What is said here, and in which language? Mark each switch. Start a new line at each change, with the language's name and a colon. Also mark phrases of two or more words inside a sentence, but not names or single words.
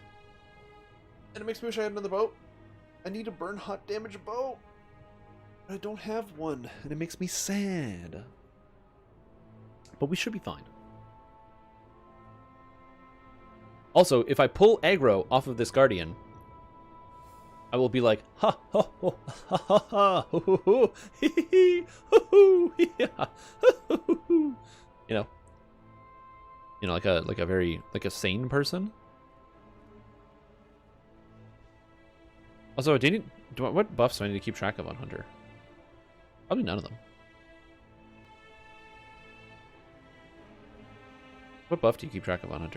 English: And it makes me wish I had another bow. I need a burn hot damage bow. But I don't have one, and it makes me sad. But we should be fine. Also, if I pull aggro off of this Guardian, I will be like, ha ha ha ha ha ha hoo hoo hoo hee hee hee hoo hoo yeah hoo hoo hoo. You know, like a very sane person. Also, what buffs do I need to keep track of on Hunter? Probably none of them. What buff do you keep track of on Hunter?